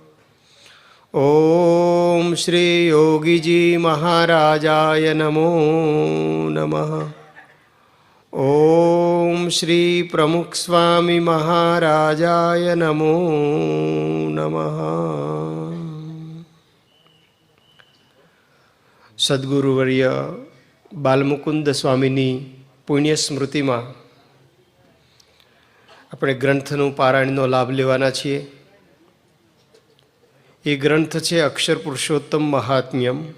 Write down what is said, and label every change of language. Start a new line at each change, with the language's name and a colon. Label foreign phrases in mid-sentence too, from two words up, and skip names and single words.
Sanskrit: ओम श्री योगीजी महाराजाय नमो नमः। ओम श्री प्रमुख स्वामी महाराजाय नमो नमः।
Gujarati: સદગુરુવર્ય બાલમુકુંદ સ્વામીની પુણ્ય સ્મૃતિમાં આપણે ગ્રંથનું પારાયણનો લાભ લેવાના છીએ. એ ગ્રંથ છે અક્ષર પુરુષોત્તમ મહાત્મ્યમ.